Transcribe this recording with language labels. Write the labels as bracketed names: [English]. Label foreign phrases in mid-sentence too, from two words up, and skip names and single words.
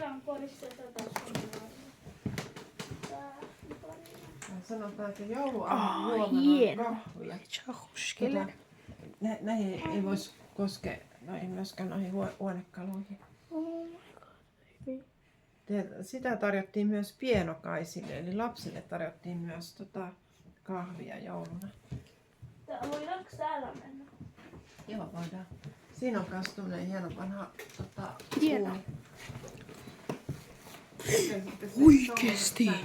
[Finnish] Sanotaan, että jouluaamun juomana kahvia. Näihin ei voisi koskea myöskään noihin huonekaluihin. [English] Oh my god. [Finnish] Sitä tarjottiin myös pienokaisille, eli lapsille tarjottiin myös kahvia jouluna. Voidaanko täällä mennä? Joo, voidaan. Siinä on myös tämmöinen hieno vanha Hieno. Oikeesti.